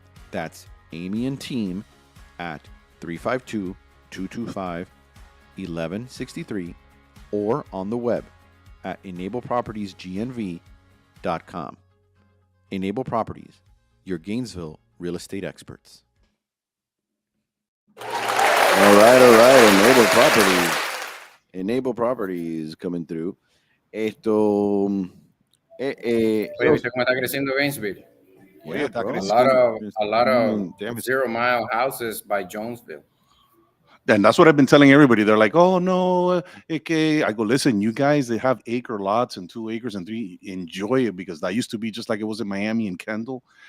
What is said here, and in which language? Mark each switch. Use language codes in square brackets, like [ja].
[en] That's Amy and team at 352-225-1163 or on the web at enablepropertiesgnv.com. Enable Properties, your Gainesville real estate experts. All right. Enable Properties coming through. [es] Esto. Oye, ¿viste cómo está creciendo Gainesville? [en] Yeah, A lot of 0-mile houses by Jonesville. And that's what I've been telling everybody. They're like, oh, no. Okay. I go, listen, you guys, they have acre lots and 2 acres and 3. Enjoy it because that used to be just like it was in Miami and Kendall.